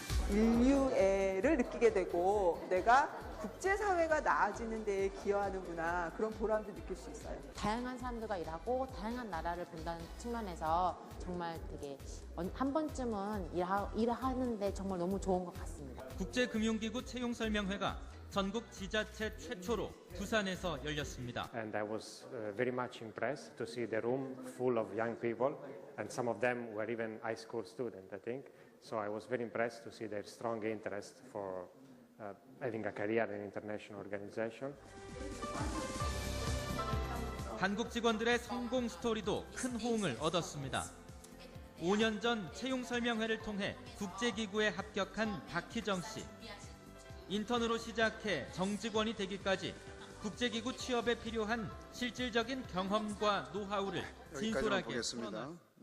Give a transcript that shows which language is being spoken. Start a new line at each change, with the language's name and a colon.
Korean: 인류애를 느끼게 되고 내가 국제사회가 나아지는 데에 기여하는구나 그런 보람도 느낄 수 있어요. 다양한 사람들과 일하고 다양한 나라를 본다는 측면에서 정말 되게 한 번쯤은 일하는데 정말 너무 좋은 것 같습니다. 국제금융기구 채용설명회가 전국 지자체 최초로 부산에서 열렸습니다.
English: And I was very much impressed to see the room full of young people and some of them were even high school students, I think. So I was very impressed to see their strong interest for having a career in international organization.
Korean: 한국 직원들의 성공 스토리도 큰 호응을 얻었습니다. 5년 전 채용 설명회를 통해 국제기구에 합격한 박희정 씨. 인턴으로 시작해 정직원이 되기까지 국제기구 취업에 필요한 실질적인 경험과 노하우를 진솔하게 풀어놨습니다.